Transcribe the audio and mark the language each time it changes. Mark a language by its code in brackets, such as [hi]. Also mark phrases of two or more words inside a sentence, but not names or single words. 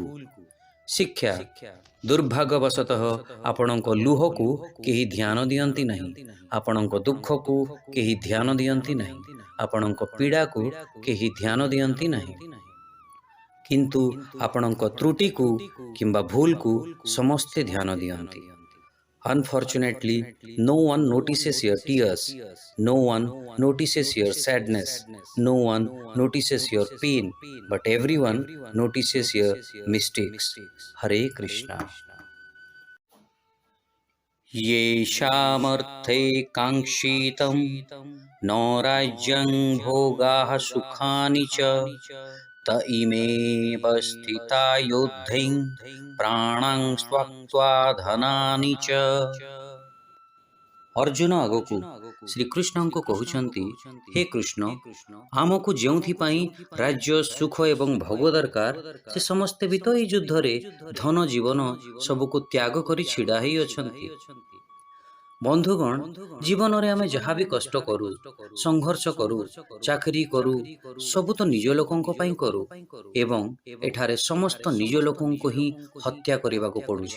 [or] ଶିକ୍ଷା, ଦୁର୍ଭାଗ୍ୟବଶତଃ ଆପଣଙ୍କ ଲୁହକୁ କେହି ଧ୍ୟାନ ଦିଅନ୍ତି ନାହିଁ, ଆପଣଙ୍କ ଦୁଃଖକୁ କେହି ଧ୍ୟାନ ଦିଅନ୍ତି ନାହିଁ, ଆପଣଙ୍କ ପୀଡ଼ାକୁ କେହି ଧ୍ୟାନ ଦିଅନ୍ତି ନାହିଁ, କିନ୍ତୁ ଆପଣଙ୍କ ତ୍ରୁଟିକୁ କିମ୍ବା ଭୁଲକୁ ସମସ୍ତେ ଧ୍ୟାନ ଦିଅନ୍ତି। [en] Unfortunately, no one notices your tears, no one notices your sadness, no one notices your pain, but everyone notices your mistakes. [sa] हरे कृष्ण. येषामर्थे काङ्क्षितं न राज्यं भोगाः सुखानि च त इमेव स्थिता योद्धैः प्राणां त्यक्त्वा धनानि च। [or] ଅର୍ଜୁନ ଆଗକୁ ଶ୍ରୀକୃଷ୍ଣଙ୍କୁ କହୁଛନ୍ତି, ହେ କୃଷ୍ଣ, ଆମକୁ ଯେଉଁଥିପାଇଁ ରାଜ୍ୟ, ସୁଖ ଏବଂ ଭୋଗ ଦରକାର, ସେ ସମସ୍ତେ ବି ତ ଏହି ଯୁଦ୍ଧରେ ଧନ, ଜୀବନ ସବୁକୁ ତ୍ୟାଗ କରି ଛିଡ଼ା ହେଇ ଅଛନ୍ତି। ବନ୍ଧୁଗଣ, ଜୀବନରେ ଆମେ ଯାହା ବି କଷ୍ଟ କରୁ, ସଂଘର୍ଷ କରୁ, ଚାକିରି କରୁ, ସବୁ ତ ନିଜ ଲୋକଙ୍କ ପାଇଁ କରୁ ଏବଂ ଏଠାରେ ସମସ୍ତ ନିଜ ଲୋକଙ୍କୁ ହିଁ ହତ୍ୟା କରିବାକୁ ପଡ଼ୁଛି।